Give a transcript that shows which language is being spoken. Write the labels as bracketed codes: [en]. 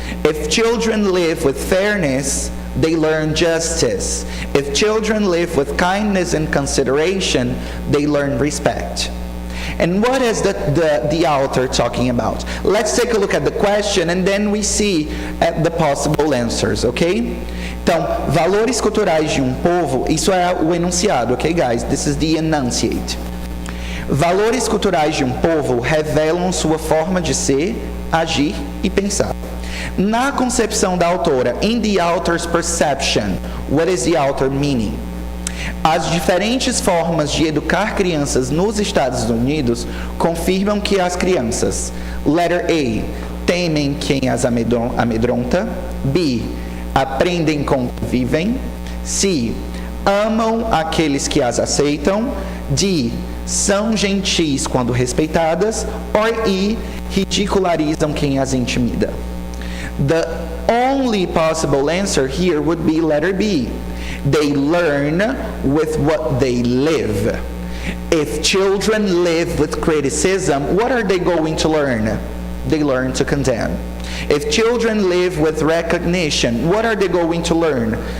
[en] If children live with fairness, they learn justice. If children live with kindness and consideration, they learn respect. And what is the author talking about? Let's take a look at the question, and then we see at the possible answers, okay? [pt] Então, valores culturais de povo, isso é o enunciado, okay guys? [en] This is the enunciate. [pt] Valores culturais de povo revelam sua forma de ser, agir e pensar. Na concepção da autora, [en] in the author's perception, what is the author meaning? [pt] As diferentes formas de educar crianças nos Estados Unidos confirmam que as crianças, [en] letter A, [pt] temem quem as amedronta, B, aprendem com que vivem, C, amam aqueles que as aceitam, D, são gentis quando respeitadas, [en] or E, [pt] ridicularizam quem as intimida. [en] The only possible answer here would be letter B. They learn with what they live. If children live with criticism, what are they going to learn? They learn to condemn. If children live with recognition, what are they going to learn?